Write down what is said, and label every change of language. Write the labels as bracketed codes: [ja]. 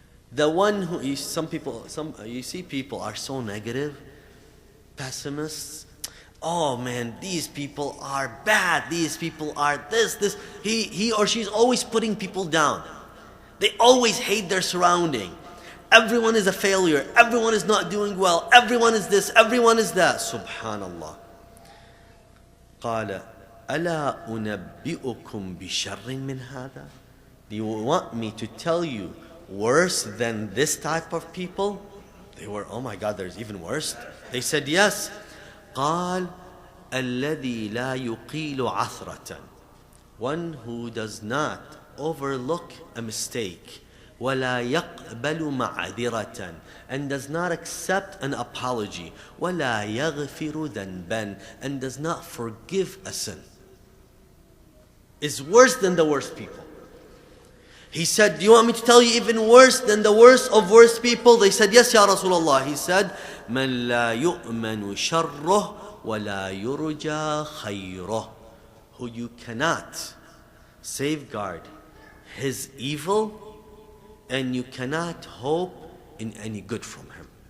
[en] The one who you see people are so negative, pessimists. Oh man, these people are bad. These people are this. He or she's always putting people down. They always hate their surrounding. Everyone is a failure. Everyone is not doing well. Everyone is this. Everyone is that. Subhanallah. [ar] قال ألا أنبئكم بشر من هذا? [en] Do you want me to tell you worse than this type of people? They were, oh my God, there's even worse. They said yes. [ar] قال الذي لا يقيل عثرة. [en] One who does not overlook a mistake. [ar] ولا يقبل معذرة, [en] and does not accept an apology. [ar] ولا يغفر ذنبا, [en] and does not forgive a sin. Is worse than the worst people. He said, do you want me to tell you even worse than the worst of worst people? They said, yes, Ya Rasulullah. He said, [ar] من لا يؤمن شره ولا يرجى خيره. [en] Who you cannot safeguard his evil and you cannot hope in any good from him.